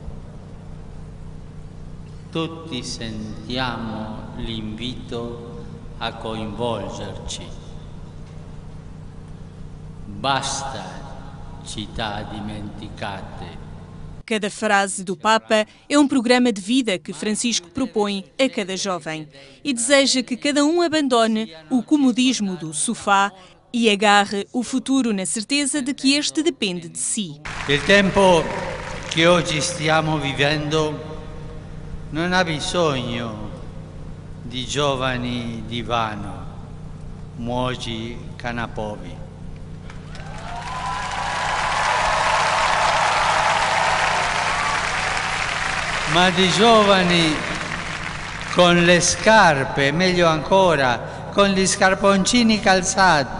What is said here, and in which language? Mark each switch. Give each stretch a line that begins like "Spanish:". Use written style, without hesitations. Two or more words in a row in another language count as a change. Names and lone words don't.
Italian: Tutti sentiamo l'invito a coinvolgerci. Basta città dimenticate.
Portuguese: Cada frase do Papa é um programa de vida que Francisco propõe a cada jovem e deseja que cada um abandone o comodismo do sofá e agarre o futuro na certeza de que este depende de si.
Italian: Il tempo che oggi stiamo vivendo non ha bisogno di giovani divano, muoji canapovi. Ma di giovani con le scarpe, meglio ancora, con gli scarponcini calzati.